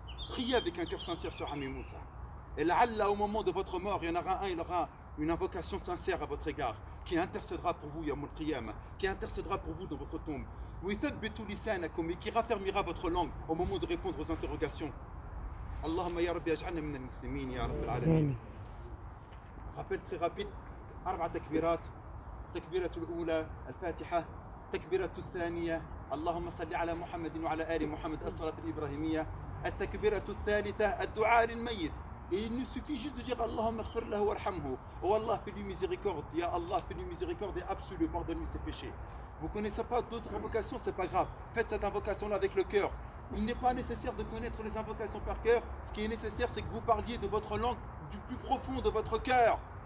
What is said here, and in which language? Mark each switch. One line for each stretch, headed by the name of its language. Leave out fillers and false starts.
French: Priez avec un cœur sincère sur Ami Moussa. Et là, au moment de votre mort, il y en aura un, il aura une invocation sincère à votre égard, qui intercédera pour vous, Yawm al-Qiyamah, qui intercédera pour vous dans votre tombe. Et qui raffermira votre langue au moment de répondre aux interrogations.
Arabic: Allahumma ya Rabbi aj'alna min al-muslimin ya Rabbil alamin.
French: Rappel très rapide, 4 takbirat.
Arabic: تكبيرة الأولى الفاتحة، تكبيرة الثانية اللهم صل على محمد وعلى آل محمد الصلاة الإبراهيمية، التكبيرة الثالثة الدعاء للميت.
French: Et il nous suffit juste de dire
Arabic: Allahumma ighfir lahu warhamhu.
French: Oh Allah, fais-lui miséricorde. Ya Allah, fais-lui miséricorde et absolue, pardonne-lui ses péchés. Vous ne connaissez pas d'autres invocations, c'est pas grave. Faites cette invocation-là avec le cœur. Il n'est pas nécessaire de connaître les invocations par cœur. Ce qui est nécessaire, c'est que vous parliez de votre langue du plus profond de votre cœur.